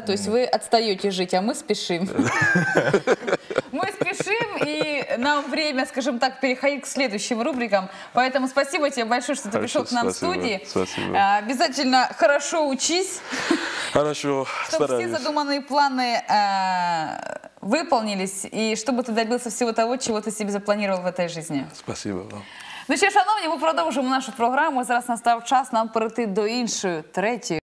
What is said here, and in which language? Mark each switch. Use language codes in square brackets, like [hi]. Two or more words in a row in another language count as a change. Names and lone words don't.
[ru] То есть вы отстаете жить, а мы спешим. Мы спешим, и нам время, скажем так, переходить к следующим рубрикам. Поэтому спасибо тебе большое, что ты Хорошо, пришел к нам в спасибо, студии. спасибо. Обязательно хорошо учись, Хорошо, чтобы все стараюсь. задуманные планы выполнились, [uk] і щоб ти добився всього того, чого ти собі запланував в этой житті. [ru] Спасибо вам. [uk] Ну що, шановні, ми продовжуємо нашу програму. Зараз настав час нам перейти до іншої, третьої